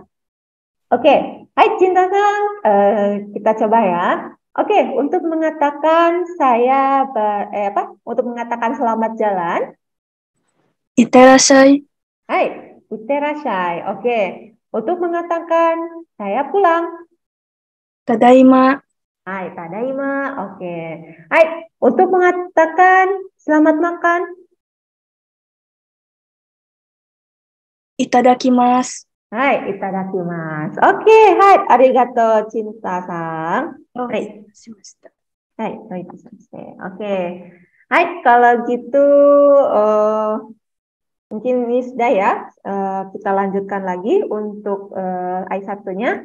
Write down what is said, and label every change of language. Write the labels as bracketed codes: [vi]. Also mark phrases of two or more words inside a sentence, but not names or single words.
[id] Oke, hai Cinta-san. Kita coba ya. Oke, untuk mengatakan untuk mengatakan selamat jalan. Itterashai. [ja] はい、いってらっしゃい. Oke. [id] Untuk mengatakan saya pulang. Tadaima. [ja] はい、ただいま. [id] Oke. Hai, untuk mengatakan selamat makan. Itadakimasu. [ja] はい、いただきます. [id] Oke, [ja] はい、ありがとう [id] Cinta-san. Hai. Hai, oke. Hai, kalau gitu mungkin ini sudah ya. Kita lanjutkan lagi untuk Aisatsunya.